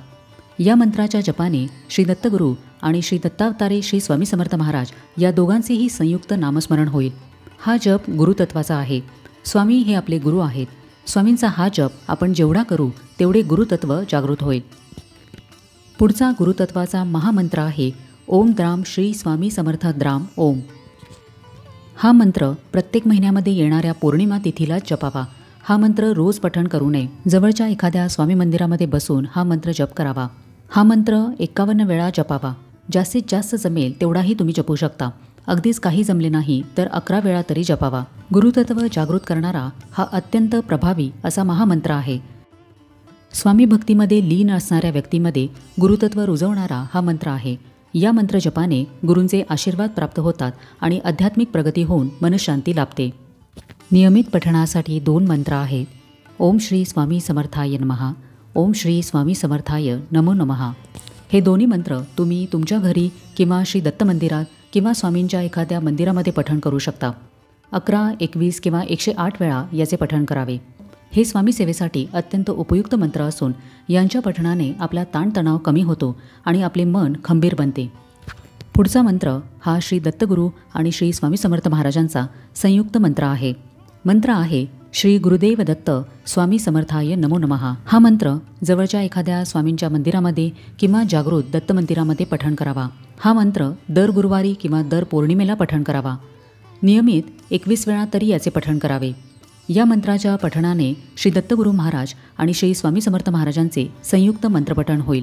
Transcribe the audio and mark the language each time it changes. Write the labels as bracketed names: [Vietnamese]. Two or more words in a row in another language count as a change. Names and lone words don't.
[Marathi] या मंत्राच्या जपाने श्री दत्तगुरू आणि श्री दत्तावतारे श्री स्वामी समर्थ महाराज या दोघांचेही संयुक्त नामस्मरण होईल. हा जप गुरुतत्वाचा आहे. स्वामी हे आपले गुरु आहेत. स्वामींचा हा जप आपण जेवढा करू तेवढे गुरुतत्व जागृत होईल. पुढचा गुरुतत्वाचा महामंत्र आहे [Sanskrit] ओम द्राम श्री स्वामी समर्थ द्राम ओम. [Marathi] हा मंत्र प्रत्येक महिन्यामध्ये येणाऱ्या पौर्णिमा तिथीलाच जपावा. हा मंत्र रोज पठण करू नये. जवळच्या एखाद्या स्वामी मंदिरामध्ये बसून हा मंत्र जप करावा. हा मंत्र 51 वेळा जपावा. जास्तीत जास्त जमेल तेवढाही तुम्ही जपू शकता. अगदीच काही जमले नाही तर 11 वेळा तरी जपावा. गुरुतत्व जागृत करणारा हा अत्यंत प्रभावी असा महामंत्र आहे. स्वामी भक्तीमध्ये लीन असणाऱ्या व्यक्तीमध्ये गुरुतत्व रुजवणारा हा मंत्र आहे. या मंत्र जपाने गुरूंचे आशीर्वाद प्राप्त होतात आणि आध्यात्मिक प्रगती होऊन मनशांती लाभते. नियमित पठणासाठी 2 मंत्र आहेत. [Sanskrit] ओम श्री स्वामी समर्थाय नमः, ओम श्री स्वामी समर्थाय नमो नमः. [Marathi] हे दोन्ही मंत्र तुम्ही तुमच्या घरी किंवा श्री दत्त मंदिरात किंवा स्वामींच्या एखाद्या मंदिरामध्ये पठण करू शकता. 11, 21 किंवा 108 वेळा याचे पठण करावे. हे स्वामी सेवेसाठी अत्यंत उपयुक्त मंत्र असून यांच्या पठणाने आपला ताणतणाव कमी होतो आणि आपले मन खंबीर बनते. पुढचा मंत्र हा श्री दत्तगुरू आणि श्री स्वामी समर्थ महाराजांचा संयुक्त मंत्र आहे. मंत्र आहे [Sanskrit] श्री गुरुदेव दत्त स्वामी समर्थाय नमो नमः. [Marathi] हा मंत्र जवळच्या एखाद्या स्वामींच्या मंदिरामध्ये किंवा जागृत दत्त मंदिरामध्ये पठण करावा. हा मंत्र दर गुरुवारी किंवा दर पौर्णिमेला पठण करावा. नियमित 21 वेळा तरी याचे पठण करावे. या मंत्राच्या पठणाने श्री दत्तगुरू महाराज आणि श्री स्वामी समर्थ महाराजांचे संयुक्त मंत्रपठण होईल.